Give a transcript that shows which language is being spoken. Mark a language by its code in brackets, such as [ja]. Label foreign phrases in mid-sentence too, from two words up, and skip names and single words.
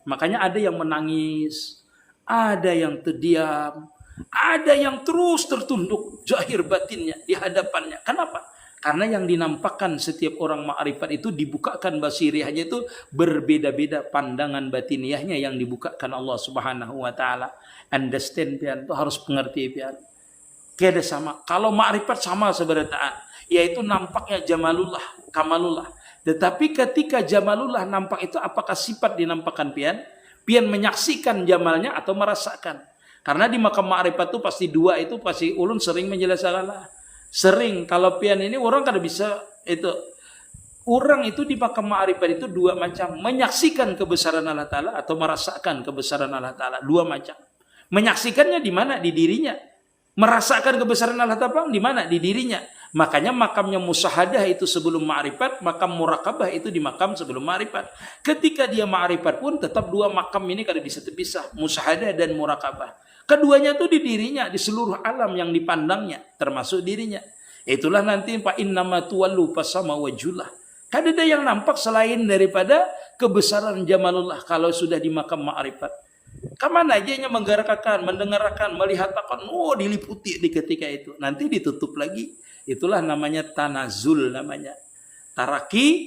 [bjn] Makanya ada yang menangis, ada yang terdiam, ada yang terus tertunduk zahir batinnya di hadapannya. Kenapa? Karena yang dinampakkan setiap orang ma'rifat itu dibukakan basiriyahnya itu berbeda-beda pandangan batiniahnya yang dibukakan Allah [ar] Subhanahu wa taala. [bjn] Understand pian, itu harus mengerti pian. Keda sama. Kalau ma'rifat sama sebenarnya, yaitu nampaknya jamalullah, kamalullah. Tetapi ketika jamalullah nampak itu apakah sifat dinampakkan pian? Pian menyaksikan jamalnya atau merasakan? Karena di makam ma'rifat itu pasti dua itu pasti ulun sering menjelaskan. Sering kalau pian ini orang kada bisa itu. Orang itu di makam ma'rifat itu dua macam, menyaksikan kebesaran Allah taala atau merasakan kebesaran Allah taala, dua macam. Menyaksikannya di mana? Di dirinya. Merasakan kebesaran Allah taala di mana? Di dirinya. Makanya makamnya musyahadah itu sebelum ma'rifat, makam muraqabah itu di makam sebelum ma'rifat. Ketika dia ma'rifat pun tetap dua makam ini kada bisa terpisah, musyahadah dan muraqabah. Keduanya itu di dirinya, di seluruh alam yang dipandangnya, termasuk dirinya. Itulah nanti [ar] fa innama tuwallu fasama wajhullah. [bjn] Kada ada yang nampak selain daripada kebesaran jamalullah kalau sudah di makam ma'rifat. Kamana aja menggerakkan, mendengarkan, melihat akan, diliputi di ketika itu. Nanti ditutup lagi. Itulah namanya tanazul namanya. Taraki.